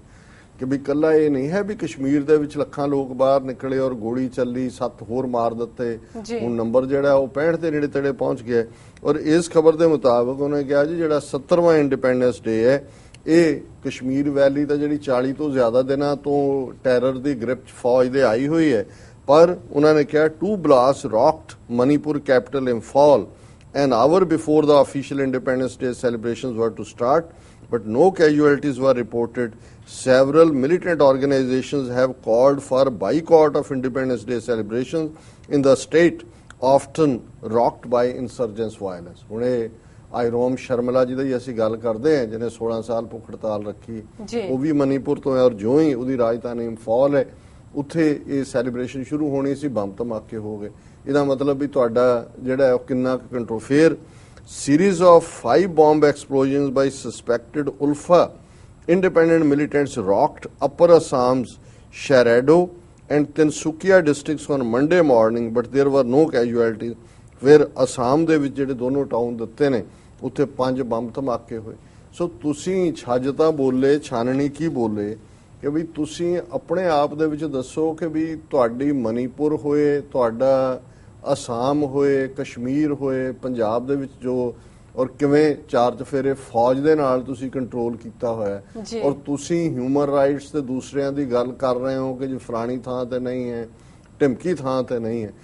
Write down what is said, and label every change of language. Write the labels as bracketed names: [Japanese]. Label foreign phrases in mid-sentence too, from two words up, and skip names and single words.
[Punjabi] ਕਿ ਵੀ ਇਕੱਲਾ ਇਹ ਨਹੀਂ ਹੈ ਵੀ ਕਸ਼ਮੀਰ ਦੇ ਵਿੱਚ ਲੱਖਾਂ ਲੋਕ ਬਾਹਰ ਨਿਕਲੇ ਔਰ ਗੋਲੀ ਚੱਲੀ, 7 ਹੋਰ ਮਾਰ ਦਿੱਤੇ, ਹੁਣ ਨੰਬਰ ਜਿਹੜਾ ਉਹ 65 ਦੇ ਨੇੜੇ ਤੇੜੇ ਪਹੁੰਚ ਗਿਆ। ਔਰ ਇਸ ਖਬਰ ਦੇ ਮੁਤਾਬਕ ਉਹਨੇ ਕਿਹਾ ਜੀ ਜਿਹੜਾ 70ਵਾਂ [English] Independence Day [Punjabi] ਹੈ ਇਹ ਕਸ਼ਮੀਰ ਵੈਲੀ ਤਾਂ ਜਿਹੜੀ 40 ਤੋਂ ਜ਼ਿਆਦਾ ਦਿਨਾਂ ਤੋਂ ਟੈਰਰ ਦੀ ਗ੍ਰਿਪ 'ਚ ਫੌਜ ਦੇ ਆਈ ਹੋਈ ਹੈ, ਪਰ ਉਹਨਾਂ ਨੇ ਕਿਹਾ [English] 2 blasts rocked Manipur capital Imphal an hour before the official Independence Day celebrations were to start, but no casualties were reported. Several militant organizations have called for boycott of Independence Day celebrations in the state, often rocked by insurgents violence. [Punjabi] ਹੁਣ ਇਹ ਆਇਰੋਮ ਸ਼ਰਮਲਾ ਜੀ ਦੀ ਅਸੀਂ ਗੱਲ ਕਰਦੇ ਹਾਂ, ਜਿਹਨੇ 16 ਸਾਲ ਭੁੱਖ ਹੜਤਾਲ ਰੱਖੀ, ਉਹ ਵੀ ਮਨੀਪੁਰ ਤੋਂ ਹੈ, ਔਰ ਜਿਉਂ ਹੀ ਉਹਦੀ ਰਾਜਧਾਨੀ ਇੰਫਾਲ ਹੈ ਉੱਥੇ ਇਹ ਸੈਲੀਬ੍ਰੇਸ਼ਨ ਸ਼ੁਰੂ ਹੋਣੀ ਸੀ, ਬੰਬ ਧਮਾਕੇ ਹੋ ਗਏ। ਇਹਦਾ ਮਤਲਬ ਵੀ ਤੁਹਾਡਾ ਜਿਹੜਾ ਉਹ ਕਿੰਨਾ ਕੰਟਰੋਲ। [English] ਫਿਰ series of 5 bomb explosions by suspected Ulfa independent militants rocked Upper Assam's Sharado and Tinsukia districts on Monday morning, but there were no casualties. [Punjabi] ਫਿਰ ਅਸਾਮ ਦੇ ਵਿੱਚ ਜਿਹੜੇ ਦੋਨੋਂ ਟਾਊਨ ਦਿੱਤੇ ਨੇ ਉੱਥੇ 5 ਬੰਬ ਧਮਾਕੇ ਹੋਏ। ਸੋ ਤੁਸੀਂ ਛੱਜ ਤਾਂ ਬੋਲੇ, ਛਾਨਣੀ ਕੀ ਬੋਲੇ, ਕਿ ਵੀ ਤੁਸੀਂ ਆਪਣੇ ਆਪ ਦੇ ਵਿੱਚ ਦੱਸੋ ਕਿ ਵੀ ਤੁਹਾਡੀ ਮਨੀਪੁਰ ਹੋਏ, ਤੁਹਾਡਾ ਅਸਾਮ ਹੋਏ, ਕਸ਼ਮੀਰ ਹੋਏ, ਪੰਜਾਬ ਦੇ ਵਿੱਚ ਜੋ ਔਰ ਕਿਵੇਂ 4 ਚਫੇਰੇ ਫੌਜ ਦੇ ਨਾਲ ਤੁਸੀਂ ਕੰਟਰੋਲ ਕੀਤਾ ਹੋਇਆ, ਔਰ ਤੁਸੀਂ [English] human rights [Punjabi] ਤੇ ਦੂਸਰਿਆਂ ਦੀ ਗੱਲ ਕਰ ਰਹੇ ਹੋ ਕਿ ਜੀ ਫਲਾਣੀ ਥਾਂ ਤੇ ਨਹੀਂ ਹੈ, ਢਿਮਕੀ ਥਾਂ ਤੇ ਨਹੀਂ ਹੈ।